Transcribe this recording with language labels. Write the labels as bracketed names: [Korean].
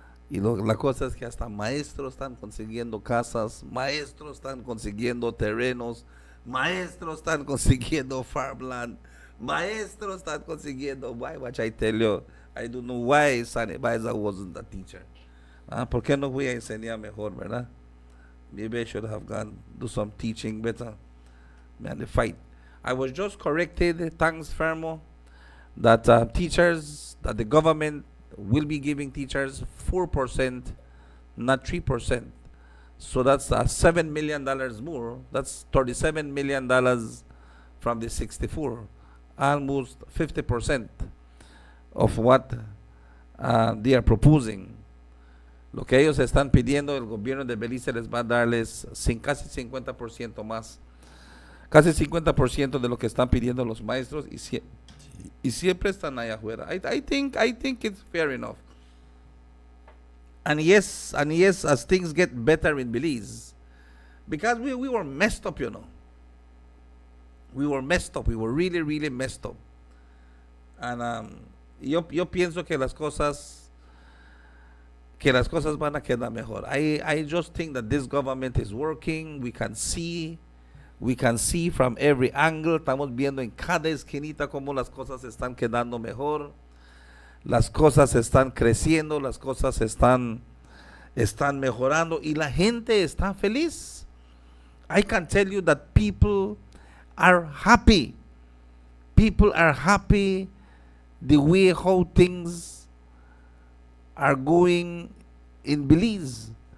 [Spanish] Y la cosa es que hasta maestros están consiguiendo casas, maestros están consiguiendo terrenos, maestros están consiguiendo farmland, maestros están consiguiendo. [English] Why? What I tell you, I don't know why Sunny Baiza wasn't a teacher. [Spanish] ¿Por qué no voy a enseñar mejor, verdad? [English] Maybe I should have gone do some teaching better. Man, the fight. I was just corrected, thanks Fermo, that teachers, that the government will be giving teachers 4%, not 3%. So that's $7 million more. That's $37 million from the 64, almost 50% of what they are proposing. [Spanish] Lo que ellos están pidiendo, el gobierno de Belice les va a darles casi 50% más. Casi 50% de lo que están pidiendo los maestros y Y siempre están allá afuera. [English] I think it's fair enough. And yes, as things get better in Belize, because we were messed up, you know. We were messed up. We were really, really messed up. [Spanish] And yo pienso que las cosas van a quedar mejor. [English] I just think that this government is working. We can see from every angle. [Spanish] Estamos viendo en cada esquinita cómo las cosas están quedando mejor. Las cosas están creciendo, las cosas están mejorando y la gente está feliz. [English] I can tell you that people are happy. People are happy the way how things are going in Belize.